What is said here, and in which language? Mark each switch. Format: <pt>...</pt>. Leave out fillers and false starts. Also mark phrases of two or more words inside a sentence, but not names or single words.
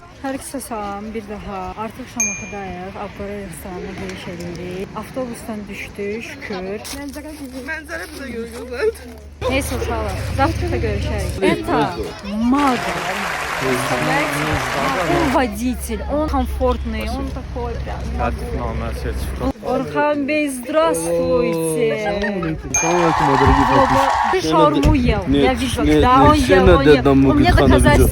<az>Hər ikisi salam, bir daha. Artıq Şamaxıdayıq, Abqara restoranına giriş edirik. Avtobusdan düşdük, şükür. Mənzərə bizə görə gözləndi. Neyse uşaqlar, завтра görüşərik.</az> <ru>Это мага. Он водитель, он комфортный, он такой прям. Орхан Бей, здравствуйте. Ты шаурму ел? Я видела. Да, он ел. Он мне доказательства.</ru>